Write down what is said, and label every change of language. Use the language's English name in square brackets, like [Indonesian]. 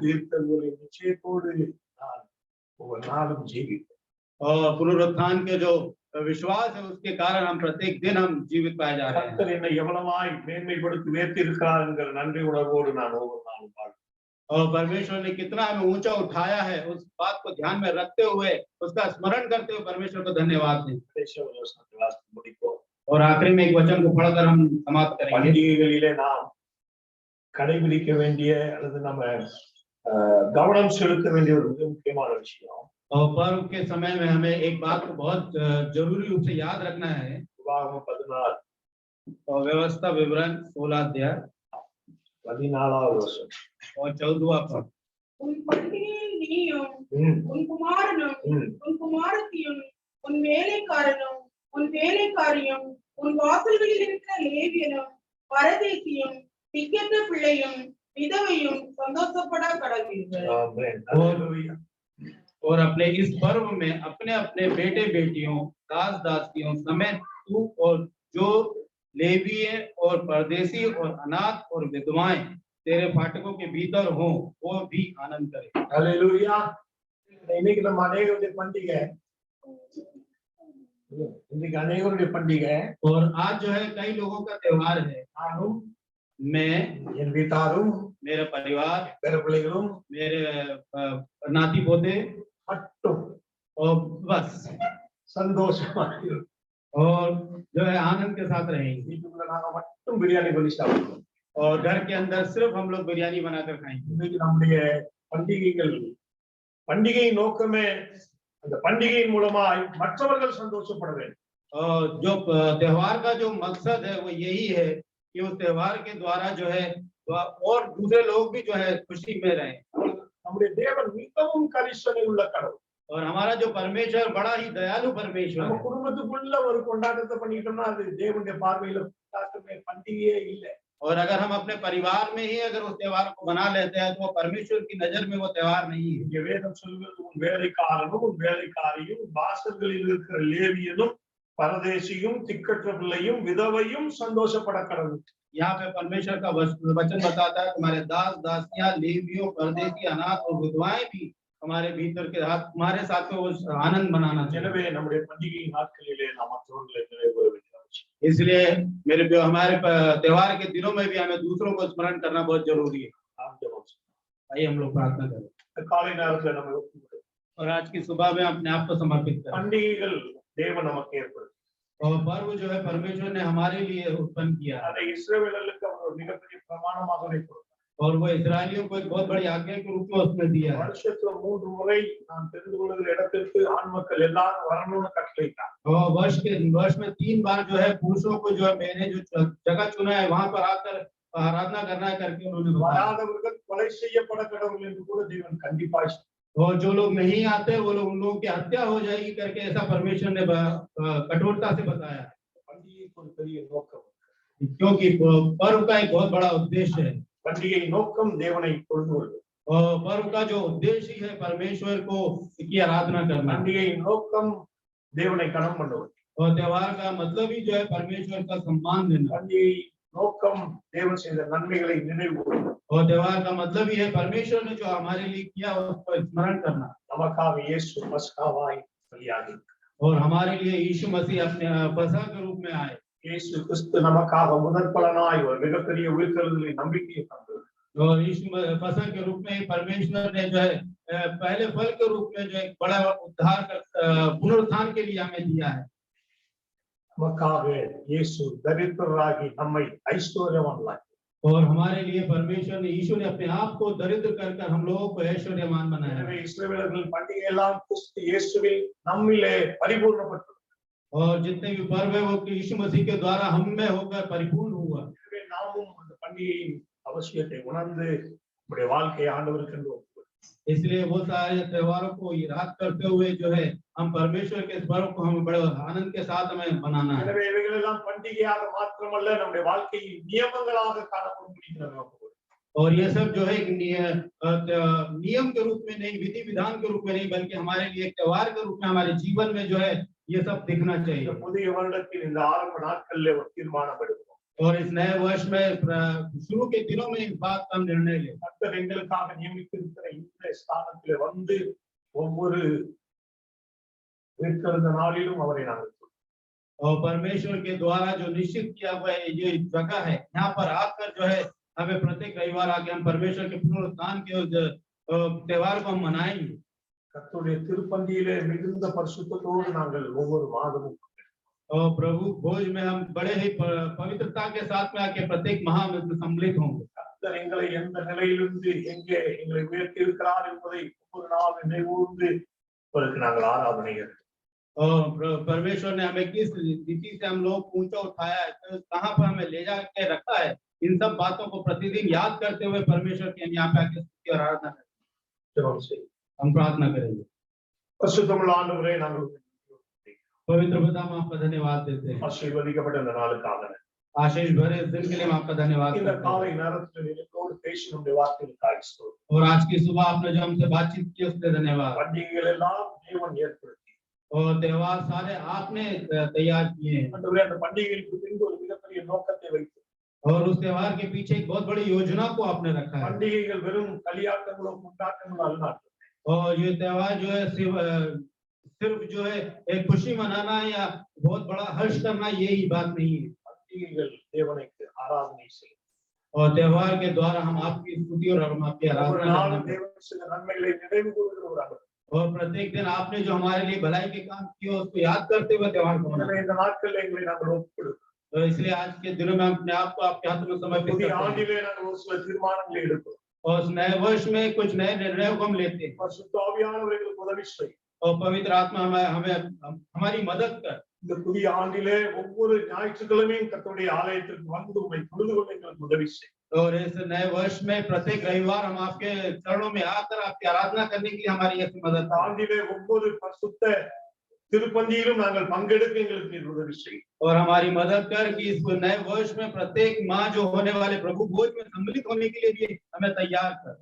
[Tamil] தீர்த்தங்களை நிச்சயத்தோடு நான் ஒவ்வொரு நாளும் ஜீவிப்பேன். [Hindi] और पुनरुत्थान के जो विश्वास है उसके कारण हम प्रत्येक दिन हम जीवित पाए जा रहे हैं। [Tamil] கர்த்தர் என்னை எவ்வளவாய் மேன்மைப்படுத்தி உயர்த்தி இருக்கிறார் என்கிற நன்றி உணர்வோடு நான் ஒவ்வொரு நாளும் வாழ்வேன். [Hindi] और परमेश्वर ने कितना हमें ऊंचा उठाया है उस बात को ध्यान में रखते हुए उसका स्मरण करते हुए परमेश्वर को धन्यवाद दें। [Tamil] கடைசி ஒரு வசனத்தை வாசித்து முடிப்போம். [Hindi] और आखिरी में एक वचन को पढ़कर हम समाप्त करेंगे। [Tamil] பண்டிகைகளிலே நாம் கடைபிடிக்க வேண்டிய அல்லது நம்ம கவனம் செலுத்த வேண்டிய ஒரு மிக முக்கியமான விஷயம், [Hindi] और पर्व के समय में हमें एक बात को बहुत जरूरी रूप से याद रखना है। [Tamil] உபாகமம் 14 [Hindi] और व्यवस्था विवरण 16 अध्याय [Tamil] 14வது வசனம். [Hindi] और 14वां पद। [Tamil] உன் பண்டிகையில் நீயும் ம், உன் குமாரனும் ம். உன் குமாரத்தியும் உன் வேலைக்காரனும் உன் வேலைக்காரியும் உன் வாசல்களில் இருக்கிற லேவியனும் பரதேசியும் திக்கற்ற பிள்ளையும் விதவையும் சந்தோஷப்பட கடவீர்கள். ஆமென். அல்லேலூயா. [Hindi] और अपने इस पर्व में अपने अपने बेटे बेटियों दास दासियों समेत तू और जो लेवीय और परदेसी और अनाथ और विधवाएं तेरे फाटकों के भीतर हो वो भी आनंद करे। [Tamil] அல்லேலூயா. இன்னைக்கு நம்ம அநேகருடைய பண்டிகை. இன்னைக்கு அநேகருடைய பண்டிகை. [Hindi] और आज जो है कई लोगों का त्योहार है। [Tamil] நானும் [Hindi] मैं [Tamil] என் வீட்டாரும் [Hindi] मेरा परिवार [Tamil] பேர பிள்ளைகளும் [Hindi] मेरे नाती पोते [Tamil] மட்டும் [Hindi] और बस [Tamil] சந்தோஷமா இருக்கும். [Hindi] और जो है आनंद के साथ रहेंगे [Tamil] வீட்டுக்குள்ள நாங்க மட்டும் பிரியாணி பண்ணி சாப்பிடுவோம். [Hindi] और घर के अंदर सिर्फ हम लोग बिरयानी बनाकर खाएंगे। [Tamil] இன்னைக்கு நம்முடைய பண்டிகைகள் பண்டிகையின் நோக்கமே அந்த பண்டிகையின் மூலமாய் மற்றவர்கள் சந்தோஷப்பட வேண்டும். [Hindi] और जो त्योहार का जो मकसद है वो यही है कि उस त्योहार के द्वारा जो है और दूसरे लोग भी जो है खुशी में रहें। [Tamil] நம்முடைய தேவன் மிகவும் கரிசனை உள்ள கடவுள். [Hindi] और हमारा जो परमेश्वर बड़ा ही दयालु परमेश्वर [Tamil] நம்ம [Hindi] है। [Tamil] குடும்பத்துக்குள்ள ஒரு கொண்டாட்டத்தை பண்ணிட்டோம்னா அது தேவனுடைய பார்வையில கொண்டாட்டமே பண்டிகையே இல்லை. [Hindi] और अगर हम अपने परिवार में ही अगर उस त्योहार को बना लेते हैं तो वो परमेश्वर की नजर में वो त्योहार नहीं है। [Tamil] இங்க வேதம் சொல்வது உன் வேலைக்காரனும் உன் வேலைக்காரியும் வாசல்களில் இருக்கிற லேவியனும் பரதேசியும் திக்கற்ற பிள்ளையும் விதவையும் சந்தோஷப்பட கடவுள். [Hindi] यहाँ पे परमेश्वर का वचन बताता है तुम्हारे दास दासियां लेवियों परदेसी अनाथ और विधवाएं भी हमारे भीतर के हाथ तुम्हारे साथ में वो आनंद मनाना चाहिए। [Tamil] எனவே நம்முடைய பண்டிகை நாட்களிலே நாம் மற்றவர்களை நினைவுற வேண்டும். [Hindi] इसलिए मेरे हमारे त्योहार के दिनों में भी हमें दूसरों को स्मरण करना बहुत जरूरी है। [Tamil] நாம் ஜெபம் செய்வோம். [Hindi] आइए हम लोग प्रार्थना करें [Tamil] காலை நேரத்துல நம்ம ஒப்புக்கொடுப்போம். [Hindi] और आज की सुबह में अपने आप को समर्पित करें। [Tamil] பண்டிகைகள் தேவன் நமக்கு ஏற்படுத்தி [Hindi] और पर्व जो है परमेश्वर ने हमारे लिए उत्पन्न किया है [Tamil] அதை இஸ்ரவேலர்களுக்கு அவர் ஒரு மிகப்பெரிய பிரமாணமாக வைத்திருக்கிறார். [Hindi] और वो इसराइलियों को एक बहुत बड़ी आज्ञा के रूप में उसने दिया है। [Tamil] வருஷத்துல 3 முறை நான் தெரிந்து கொள்ளுகிற இடத்திற்கு ஆண் மக்கள் எல்லாரும் வரணும்னு கட்டளையிட்டார். [Hindi] और वर्ष में 3 बार जो है पुरुषों को जो है मैंने जो जगह चुना है वहां पर आकर आराधना करना है करके उन्होंने बताया। [Tamil] வராதவர்கள் கொலை செய்யப்பட கடவுள் என்று கூட தேவன் கண்டிப்பாய் [Hindi] और जो लोग नहीं आते वो लोग उन लोगों की हत्या हो जाएगी करके ऐसा परमेश्वर ने कठोरता से बताया। [Tamil] பண்டிகைக்கு ஒரு பெரிய நோக்கம். [Hindi] क्योंकि पर्व का एक बहुत बड़ा उद्देश्य है। [Tamil] பண்டிகை நோக்கம் தேவனை தொழுவது. [Hindi] और पर्व का जो उद्देश्य है परमेश्वर को की आराधना करना। [Tamil] பண்டிகை நோக்கம் தேவனை கனம் பண்ணுவது. [Hindi] और त्योहार का मतलब ही जो है परमेश्वर का सम्मान देना। [Tamil] பண்டிகை நோக்கம் தேவன் செய்த நன்மைகளை நினைவு கூறுவது. [Hindi] और त्योहार का मतलब ही है परमेश्वर ने जो हमारे लिए किया उसको स्मरण करना। [Tamil] நமக்காக இயேசு பஸ்காவாய் பலியாகி [Hindi] और हमारे लिए यीशु मसीह अपने फसह के रूप में आए। [Tamil] இயேசு கிறிஸ்து நமக்காக முதற்பலனாய் ஒரு மிகப்பெரிய உயிர்த்தெழுதலை நம்பிக்கையை தந்தது. [Hindi] और यीशु फसह के रूप में परमेश्वर ने जो है पहले फल के रूप में जो एक बड़ा उद्धार पुनरुत्थान के लिए हमें दिया है। [Tamil] நமக்காக இயேசு தரித்திரராகி நம்மை ஐஸ்வர்யவான்களாக்கி [Hindi] और हमारे लिए परमेश्वर ने यीशु ने अपने आप को दरिद्र कर हम लोगों को ऐश्वर्यवान बनाया। [Tamil] எனவே இஸ்ரவேலர்கள் பண்டிகை எல்லாம் கிறிஸ்து இயேசுவில் நம்மிலே பரிபூர்ணப்பட்டது. [Hindi] और जितने भी पर्व है वो यीशु मसीह के द्वारा हम में होकर परिपूर्ण हुआ। [Tamil] எனவே நாமும் அந்த பண்டிகையின் அவசியத்தை உணர்ந்து நம்முடைய வாழ்க்கையை ஆண்டவருக்கு என்று ஒப்புக்கொடுப்போம். [Hindi] इसलिए वो सारे त्योहारों को याद करते हुए जो है हम परमेश्वर के इस पर्व को हमें बड़े आनंद के साथ हमें मनाना है। [Tamil] எனவே இவைகள் எல்லாம் பண்டிகையாக மாத்திரமல்ல நம்முடைய வாழ்க்கையின் நியமங்களாக காணப்படும்படி நாம் ஒப்புக்கொடுப்போம். [Hindi] और ये सब जो है नियम के रूप में नहीं विधि विधान के रूप में नहीं बल्कि हमारे लिए एक त्योहार के रूप में हमारे जीवन में जो है ये सब दिखना [Tamil] இந்த [Hindi] चाहिए। [Tamil] புதிய வருடத்தின் இந்த ஆரம்ப நாட்களிலே ஒரு தீர்மானம் எடுப்போம். [Hindi] और इस नए वर्ष में शुरू के दिनों में इस बात का निर्णय ले। [Tamil] கர்த்தர் எங்களுக்காக நியமித்திருக்கிற இந்த ஸ்தானத்திலே வந்து ஒவ்வொரு உயிர்த்தெழுந்த நாளிலும் அவரை நாங்கள் [Hindi] और परमेश्वर के द्वारा जो निश्चित किया हुआ है ये जगह है यहाँ पर आकर जो है हमें प्रत्येक रविवार आके हम परमेश्वर के पुनरुत्थान के त्योहार को हम मनाएंगे। [Tamil] கர்த்தருடைய திருப்பந்தியிலே மிகுந்த பரிசுத்தத்தோடு நாங்கள் ஒவ்வொரு மாதமும் [Hindi] और प्रभु भोज में हम बड़े ही पवित्रता के साथ में आके प्रत्येक माह में सम्मिलित होंगे। [Tamil] கர்த்தர் எங்களை எந்த நிலையிலிருந்து எங்கே எங்களை உயர்த்தி இருக்கிறார் என்பதை ஒவ்வொரு நாள் நினைவூர்ந்து அவருக்கு நாங்கள் ஆராதனை எடுத்தோம். [Hindi] और परमेश्वर ने हमें किस रीति से हम लोग ऊंचा उठाया है, तो कहाँ पर हमें ले जाके रखा है, इन सब बातों को प्रतिदिन याद करते हुए परमेश्वर की हम यहाँ पे आके स्तुति और आराधना करें। [Tamil] ஜெபம் செய்வோம். [Hindi] हम प्रार्थना करेंगे। [Tamil] பரிசுத்தமுள்ள ஆண்டவரே, நாங்கள் [Hindi] पवित्र पिता, हम आपका धन्यवाद देते हैं। [Tamil] ஆசீர்வதிக்கப்பட்ட இந்த நாளுக்காக [Hindi] आशीष भरे इस दिन के लिए हम आपका धन्यवाद [Tamil] இந்த [Hindi] करते [Tamil] காலை [Hindi] हैं। [Tamil] நேரத்தில் எங்களோடு பேசினுடைய வார்த்தைகளுக்காக ஸ்தோத்திரம். [Hindi] और आज की सुबह आपने जो हमसे बातचीत की उसके लिए धन्यवाद। [Tamil] பண்டிகைகள் எல்லாம் தேவன் ஏற்படுத்தி [Hindi] और त्योहार सारे आपने तैयार किए हैं, [Tamil] ஆண்டவரே, அந்த பண்டிகைகளுக்கு பின்பு ஒரு மிகப்பெரிய நோக்கத்தை வைத்து [Hindi] और उस त्योहार के पीछे एक बहुत बड़ी योजना को आपने रखा है। [Tamil] பண்டிகைகள் வெறும் களியாட்டங்களோ கொண்டாட்டங்களோ அல்ல. [Hindi] और ये त्योहार जो है सिर्फ जो है एक खुशी मनाना या बहुत बड़ा हर्ष करना, यही बात नहीं है। [Tamil] பண்டிகைகள் தேவனுக்கு ஆராதனை செய்யும். [Hindi] और त्योहार के द्वारा हम आपकी स्तुति और हम आपकी [Tamil] ஒரு [Hindi] आराधना [Tamil] நாள் [Hindi] करते हैं। [Tamil] தேவன் சில நன்மைகளை நினைவு கூறுகிற ஒரு ஆண்டு. [Hindi] और प्रत्येक दिन आपने जो हमारे लिए भलाई के काम किए उसको याद करते हुए त्योहार को [Tamil] எனவே [Hindi] मनाते [Tamil] இந்த நாட்களில் எங்களை நாங்கள் ஒப்புக்கொடுக்கிறோம். [Hindi] हैं। तो इसलिए आज के दिनों में हम अपने आप को आपके हाथ में समर्पित [Tamil] புதிய [Hindi] करते हैं। [Tamil] ஆண்டிலே நாங்கள் ஒரு சில தீர்மானங்களை எடுக்கிறோம். [Hindi] और उस नए वर्ष में कुछ नए निर्णयों को हम लेते हैं। [Tamil] பரிசுத்த ஆவியானவர் எங்களுக்கு உதவி செய்யும். [Hindi] और पवित्र आत्मा हमें हमारी मदद कर। [Tamil] இந்த புதிய ஆண்டிலே ஒவ்வொரு ஞாயிற்றுக்கிழமையும் கர்த்தருடைய ஆலயத்திற்கு வந்து உம்மை தொழுது கொள்ள எங்களுக்கு உதவி செய்யும். [Hindi] और इस नए वर्ष में प्रत्येक रविवार हम आपके चरणों में आकर आपकी आराधना करने के लिए हमारी ऐसी मदद [Tamil] இந்த ஆண்டிலே ஒவ்வொரு பரிசுத்த திருப்பந்தியிலும் நாங்கள் பங்கெடுக்க எங்களுக்கு நீர் உதவி செய்யும். [Hindi] और हमारी मदद कर कि इस नए वर्ष में प्रत्येक माह जो होने वाले प्रभु भोज में सम्मिलित होने के लिए भी हमें तैयार कर।